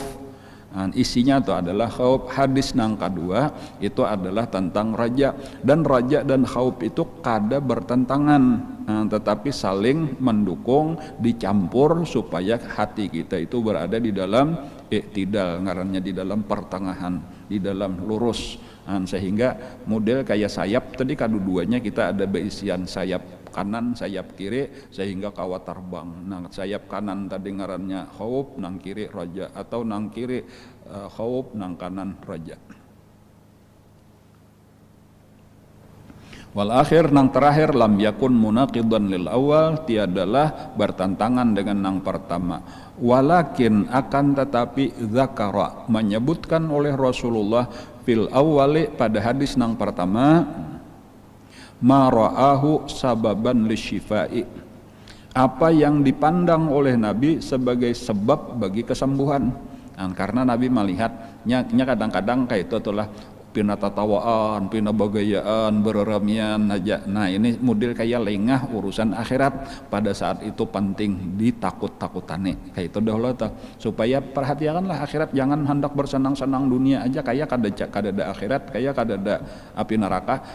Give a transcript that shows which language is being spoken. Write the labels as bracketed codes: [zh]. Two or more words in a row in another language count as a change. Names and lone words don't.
[id] Nah, isinya itu adalah khauf. Hadis nang kedua itu adalah tentang raja, dan raja dan khauf itu kada bertentangan, tetapi saling mendukung, dicampur supaya hati kita itu berada di dalam i'tidal, ngarannya di dalam pertengahan, di dalam lurus. Sehingga model kayak sayap tadi kedua-duanya kita ada beisian sayap kanan, sayap kiri, sehingga kawa terbang. [bjn] Nah, sayap kanan tadi ngarannya khauf, nang kiri raja, atau nang kiri khauf, nang kanan raja. [ar] والآخر, [bjn] nang terakhir, [ar] لم يكن مناقضا للأول, [id] tiadalah bertentangan dengan nang pertama. Walakin, akan tetapi, zakara, menyebutkan oleh Rasulullah [ar] في الأول, [id] pada hadis nang pertama, [ar] ما رآه سببا للشفاء, [id] apa yang dipandang oleh Nabi sebagai sebab bagi kesembuhan. [bjn] Nah, karena Nabi melihatnya kadang-kadang kayak itu itulah pina tatawaan, pina bagayaan, bereramian aja. [id] Nah, ini model kayak lengah urusan akhirat, pada saat itu penting ditakut-takutane kayak itu dahulu tuh, supaya perhatikanlah akhirat, jangan hendak bersenang-senang dunia aja kayak kada ada akhirat, kayak kada ada api neraka.